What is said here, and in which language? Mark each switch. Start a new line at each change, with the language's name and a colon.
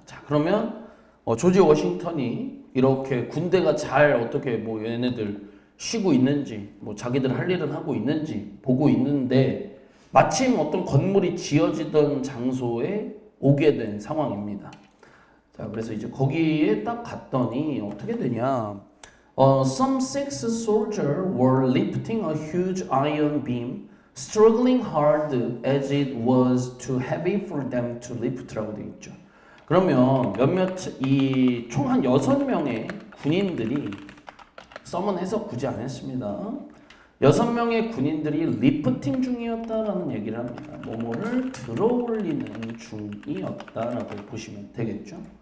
Korean: 자, 그러면 조지 워싱턴이 이렇게 군대가 잘 어떻게 뭐 얘네들 쉬고 있는지 뭐 자기들 할 일은 하고 있는지 보고 있는데 마침 어떤 건물이 지어지던 장소에 오게 된 상황입니다. 자, 그래서 이제 거기에 딱 갔더니 어떻게 되냐?
English: Some six soldiers were lifting a huge iron beam, struggling hard as it was too heavy for them to lift
Korean: 라고 되어 있죠. 그러면 이 총 한 6명의 군인들이 썸은 해석 굳이 안 했습니다. 6명의 군인들이 리프팅 중이었다라는 얘기를 합니다. 뭐뭐를 들어올리는 중이었다라고 보시면 되겠죠.